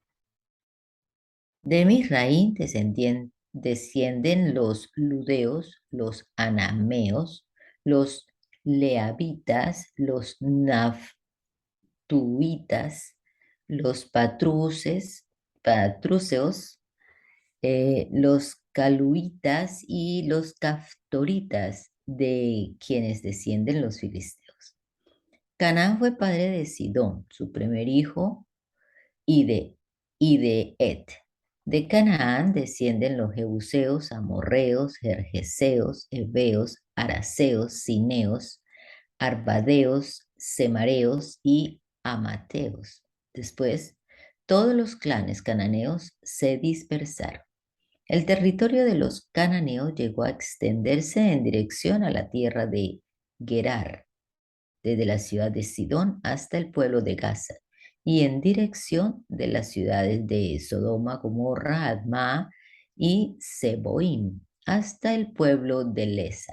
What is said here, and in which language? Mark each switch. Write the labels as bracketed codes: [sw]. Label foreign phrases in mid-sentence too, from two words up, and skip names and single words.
[es] De Misraín descienden los ludeos, los anameos, los leabitas, los naftuitas, los patruceos, los caluitas y los caftoritas, de quienes descienden los filisteos. Canaán fue padre de Sidón, su primer hijo, y de Et. De Canaán descienden los jebuseos, amorreos, gergeseos, heveos, araseos, cineos, arbadeos, semareos y amateos. Después, todos los clanes cananeos se dispersaron. El territorio de los cananeos llegó a extenderse en dirección a la tierra de Gerar, desde la ciudad de Sidón hasta el pueblo de Gaza, y en dirección de las ciudades de Sodoma, Gomorra, Admá y Seboim, hasta el pueblo de Leza.